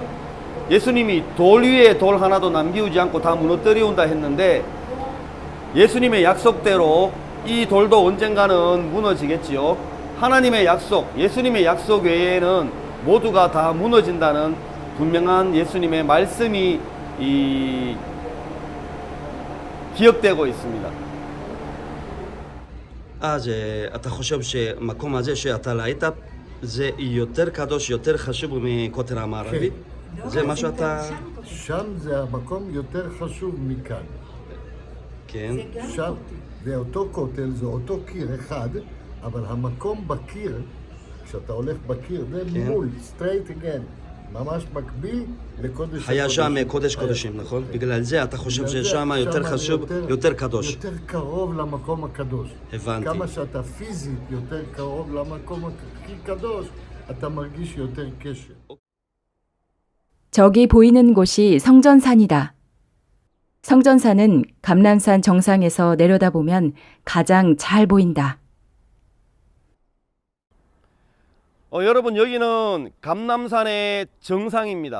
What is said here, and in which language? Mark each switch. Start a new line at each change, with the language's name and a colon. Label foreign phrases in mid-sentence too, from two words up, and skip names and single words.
Korean: 예수님이 돌 위에 돌 하나도 남기우지 않고 다 무너뜨리운다 했는데 예수님의 약속대로 이 돌도 언젠가는 무너지겠지요. 하나님의 약속, 예수님의 약속 외에는 모두가 다 무너진다는 분명한 예수님의 말씀이 기억되고 있습니다.
Hebrew: אז אתה חושב שמקום הזה שאתה ראית זה יותר קדוש, יותר חשוב מכותל המערבי? זה מה שאתה... שם זה המקום יותר חשוב מכאן. כן. שם זה אותו כותל, זה אותו קיר אחד, אבל המקום בקיר, כשאתה הולך בקיר, זה מול,
English: straight again,
Hebrew: ממש מקביל לקודש היה שם הקודשים. קודש קודשים, נכון? בגלל זה אתה חושב ששם יותר חשוב, יותר קדוש. יותר קרוב למקום הקדוש. הבנתי. כמה שאתה פיזית יותר קרוב למקום הכי קדוש, אתה מרגיש יותר קשר.
Korean: 저기 보이는 곳이 성전산이다. 성전산은 감람산 정상에서 내려다보면 가장 잘 보인다. 여러분 여기는 감람산의 정상입니다.